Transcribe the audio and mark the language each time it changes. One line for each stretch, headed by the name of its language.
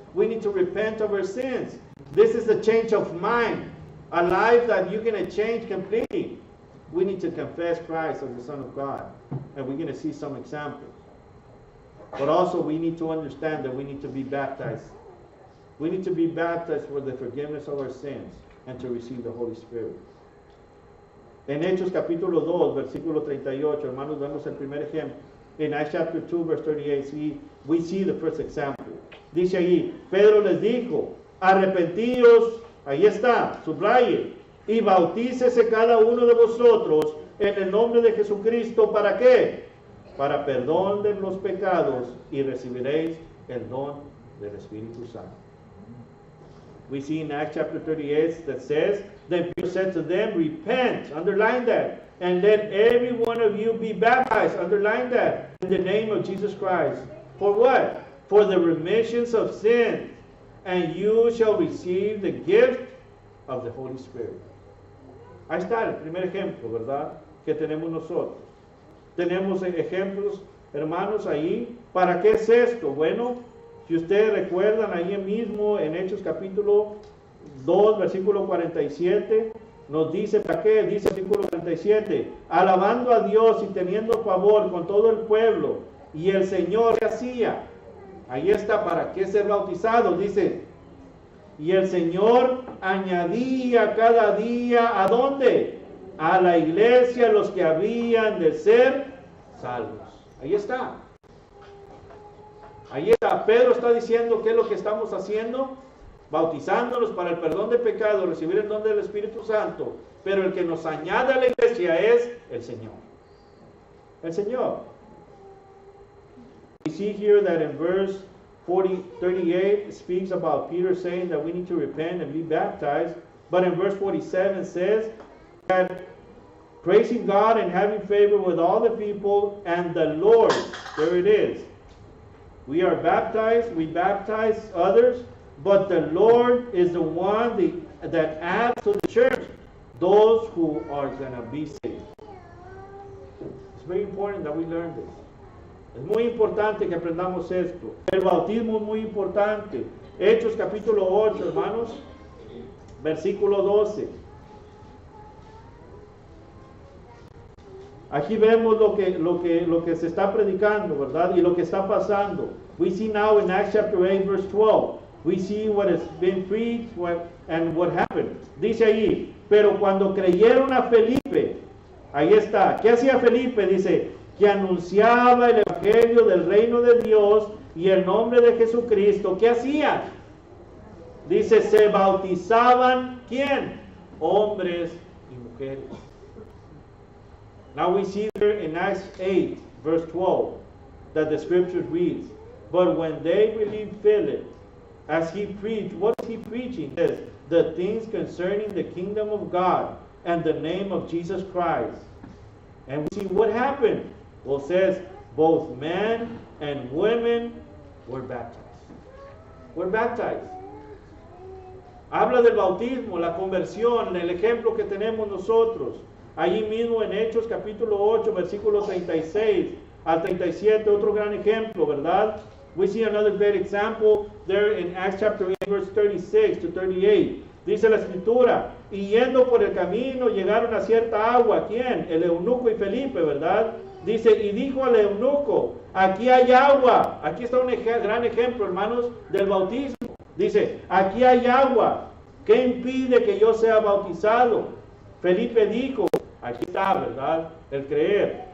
English: We need to repent of our sins. This is a change of mind, a life that you're going to change completely. We need to confess Christ as the Son of God, and we're going to see some examples. But also we need to understand that we need to be baptized. We need to be baptized for the forgiveness of our sins and to receive the Holy Spirit.
Spanish: En Hechos capítulo 2, versículo 38, hermanos, vemos el primer ejemplo.
English: In Acts chapter 2, verse 38, we see the first example.
Spanish: Dice allí, Pedro les dijo, arrepentíos, ahí está, subraye, y bautícese cada uno de vosotros en el nombre de Jesucristo, ¿para qué? Para perdón de los pecados, y recibiréis el don del Espíritu Santo.
English: We see in Acts chapter 38 that says, then Peter said to them, repent, underline that, and let every one of you be baptized, underline that, in the name of Jesus Christ. For what? For the remissions of sins, and you shall receive the gift of the Holy Spirit.
Spanish: Ahí está el primer ejemplo, ¿verdad? Que tenemos nosotros. Tenemos ejemplos, hermanos, ahí. ¿Para qué es esto? Bueno, si ustedes recuerdan ahí mismo en Hechos capítulo 2, versículo 47, nos dice, ¿para qué? Dice el versículo 47, alabando a Dios y teniendo favor con todo el pueblo, y el Señor, ¿qué hacía? Ahí está, ¿para qué ser bautizados? Dice, y el Señor añadía cada día, ¿a dónde? A la iglesia los que habían de ser salvos. Ahí está. Ahí está. Pedro está diciendo qué es lo que estamos haciendo, bautizándonos para el perdón de pecados, recibir el don del Espíritu Santo. Pero el que nos añade a la iglesia es el Señor. El Señor.
English: We see here that in verse 38 speaks about Peter saying that we need to repent and be baptized. But in verse 47 says that praising God and having favor with all the people and the Lord. There it is. We are baptized, we baptize others, but the Lord is the one that adds to the church those who are going to be saved. It's very important that we learn this.
Spanish: Es muy importante que aprendamos esto. El bautismo es muy importante. Hechos capítulo 8, hermanos, versículo 12. Aquí vemos lo que se está predicando, ¿verdad? Y lo que está pasando.
English: We see now in Acts chapter 8, verse 12. We see what has been preached and what happened.
Spanish: Dice ahí, pero cuando creyeron a Felipe, ahí está. ¿Qué hacía Felipe? Dice, que anunciaba el evangelio del reino de Dios y el nombre de Jesucristo. ¿Qué hacían? Dice, se bautizaban, ¿quién? Hombres y mujeres.
English: Now we see here in Acts 8, verse 12, that the scripture reads, but when they believed Philip, as he preached, what is he preaching? It says, the things concerning the kingdom of God and the name of Jesus Christ. And we see what happened. Well, it says, both men and women were baptized. Were baptized.
Spanish: Habla del bautismo, la conversión, el ejemplo que tenemos nosotros. Allí mismo en Hechos capítulo 8, versículo 36 al 37, otro gran ejemplo, ¿verdad?
English: We see another great example there in Acts chapter 8, verse 36 to 38.
Spanish: Dice la escritura, y yendo por el camino llegaron a cierta agua. ¿Quién? El eunuco y Felipe, ¿verdad? Dice, y dijo al eunuco, aquí hay agua. Aquí está un gran ejemplo, hermanos, del bautismo. Dice, aquí hay agua. ¿Qué impide que yo sea bautizado? Felipe dijo, aquí está, ¿verdad? El creer.